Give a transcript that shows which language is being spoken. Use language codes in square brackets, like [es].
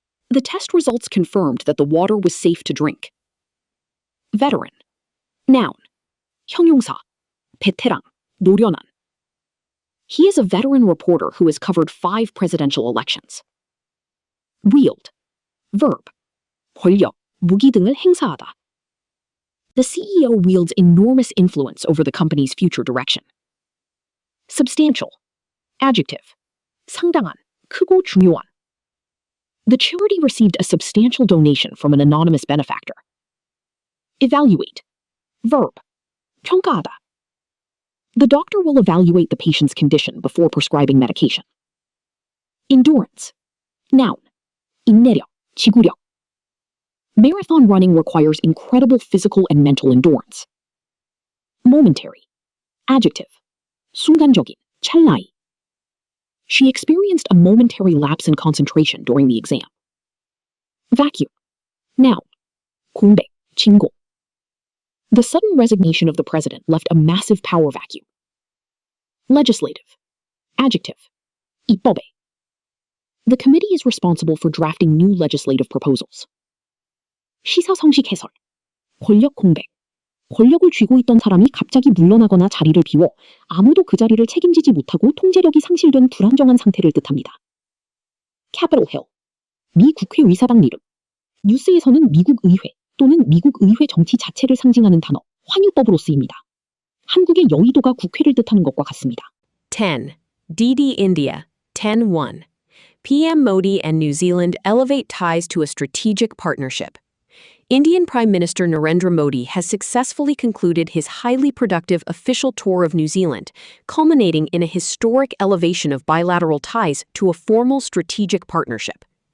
[en] The test results confirmed that the water was safe to drink. Veteran. Noun. [ko] 형용사. 베테랑, 노련한. [en] He is a veteran reporter who has covered 5 presidential elections. Wield. Verb. [ko] 권력, 무기 등을 행사하다. [en] The CEO wields enormous influence over the company's future direction. Substantial. Adjective. [ko] 상당한, 크고 중요한. [en] The charity received a substantial donation from an anonymous benefactor. Evaluate. Verb. [ko] 평가하다. [en] The doctor will evaluate the patient's condition before prescribing medication. Endurance. Noun. [ko] 인내력, 지구력. [en] Marathon running requires incredible physical and mental endurance. Momentary. Adjective. [ko] 순간적인, 찰나이. [en] She experienced a momentary lapse in concentration during the exam. Vacuum. Noun. [ko] 공백, 진공. [en] The sudden resignation of the president left a massive power vacuum. Legislative. Adjective. [ko] 입법에. [en] The committee is responsible for drafting new legislative proposals. [ko] 시사성식 해설. 권력 공백. 권력을 쥐고 있던 사람이 갑자기 물러나거나 자리를 비워 아무도 그 자리를 책임지지 못하고 통제력이 상실된 불안정한 상태를 뜻합니다. Capitol Hill. 미 국회 의사당 이름. 뉴스에서는 미국 의회 또는 미국 의회 정치 자체를 상징하는 단어 환유법으로 쓰입니다. 한국의 여의도가 국회를 뜻하는 것과 같습니다. [en] 10. DD India. 10-1. PM Modi and New Zealand elevate ties to a strategic partnership. Indian Prime Minister Narendra Modi has successfully concluded his highly productive official tour of New Zealand, culminating in a historic elevation of bilateral ties to a formal strategic partnership.